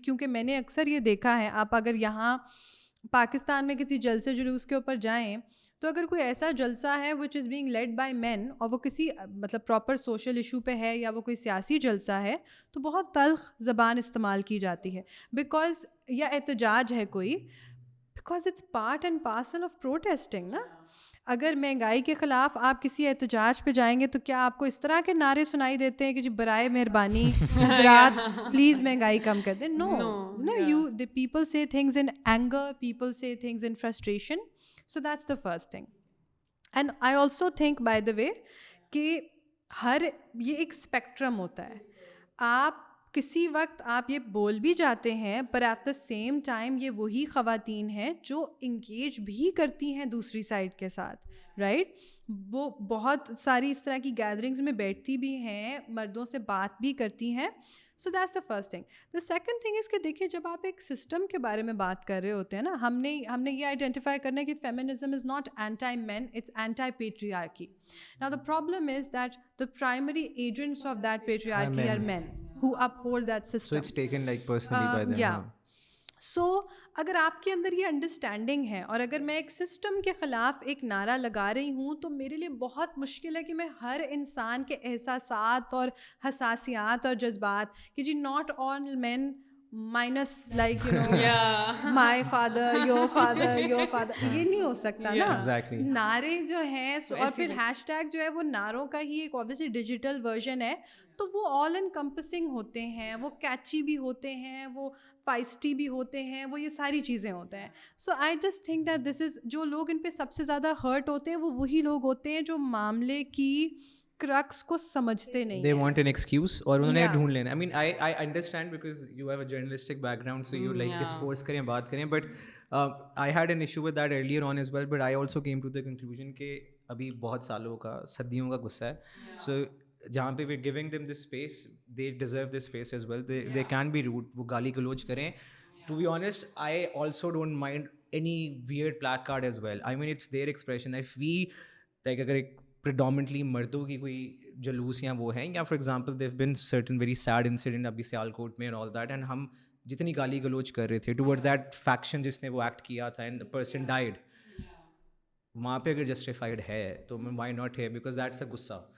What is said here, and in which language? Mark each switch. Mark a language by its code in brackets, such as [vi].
[ur] کیونکہ میں نے اکثر یہ دیکھا ہے, آپ اگر یہاں پاکستان میں کسی جلسے جلوس کے اوپر جائیں تو اگر کوئی ایسا جلسہ ہے [en] which is being led by men [ur] اور وہ کسی مطلب پراپر سوشل ایشو پہ ہے یا وہ کوئی سیاسی جلسہ ہے تو بہت تلخ زبان استعمال کی جاتی ہے بیکاز یا احتجاج ہے کوئی, [en] because it's part and parcel of protesting [ur] نا. اگر مہنگائی کے خلاف آپ کسی احتجاج پہ جائیں گے تو کیا آپ کو اس طرح کے نعرے سنائی دیتے ہیں کہ جی برائے مہربانی حضرات پلیز مہنگائی کم کر دیں؟ [en] No you the people say things in anger, people say things in frustration. So that's the first thing. And I also think by the way [ur] کہ یہ ایک اسپیکٹرم ہوتا ہے. آپ کسی وقت آپ یہ بول بھی جاتے ہیں پر ایٹ دا سیم ٹائم یہ وہی خواتین ہیں جو انگیج بھی کرتی ہیں دوسری سائڈ کے ساتھ, رائٹ. وہ بہت ساری اس طرح کی گیدرنگز میں بیٹھتی بھی ہیں, مردوں سے بات بھی کرتی ہیں. [en] So that's the first thing. [ur] The second thing is کہ دیکھیں جب آپ ایک سسٹم کے بارے میں بات کر رہے ہوتے ہیں نا, ہم نے یہ آئیڈینٹیفائی کرنا ہے کہ [en] Feminism is not anti men, it's anti patriarchy. Now the problem is that the primary agents of that patriarchy are men who uphold that system. So it's taken like personally by them. Yeah. [ur] So اگر آپ کے اندر یہ understanding ہے اور اگر میں ایک system کے خلاف ایک نعرہ لگا رہی ہوں تو میرے لیے بہت مشکل ہے کہ میں ہر انسان کے احساسات اور حساسیات اور جذبات کہ جی [en] not all men minus like you know my father your father [ur] یہ نہیں ہو سکتا نا. نعرے جو ہیں اور پھر ہیش ٹیگ جو ہے وہ نعروں کا ہی ایک اوبویسلی ڈیجیٹل ورژن ہے, تو وہ آل انکمپسنگ ہوتے ہیں, وہ کیچی بھی ہوتے ہیں, وہ فائسٹی بھی ہوتے ہیں, وہ یہ ساری چیزیں ہوتے ہیں. [en] so I just think that this is [ur] جو لوگ ان پہ سب سے زیادہ ہرٹ ہوتے ہیں وہ وہی لوگ ہوتے ہیں جو معاملے کی کرکس کو سمجھتے نہیں. [en] They want an excuse [ur] اور انہوں نے ڈھونڈ لینا. [en] I mean I understand because you have a journalistic background so you like discourse کریں بات کریں, but I had an issue with that earlier on as well, but I also came to the conclusion کہ [ur] ابھی بہت سالوں کا صدیوں کا غصہ ہے, [en] so جہاں پہ we're giving them this space they deserve this space as well. They can be rude, [ur] وہ گالی گلوچ کریں. [en] To be honest I also don't mind any weird placard as well. I mean it's their expression. [ur] If we like اگر ایک predominantly مردوں کی کوئی جلوس یا وہ ہیں یا for example [en] there've been certain very sad incident [ur] ابھی سیالکوٹ میں اینڈ آل دیٹ, اینڈ ہم جتنی گالی گلوچ کر رہے تھے ٹوورڈ دیٹ فیکشن جس نے وہ ایکٹ کیا تھا [en] and the person died, [ur] وہاں پہ اگر جسٹیفائڈ ہے تو وائی ناٹ ہے, بیکاز دیٹس اے غصہ.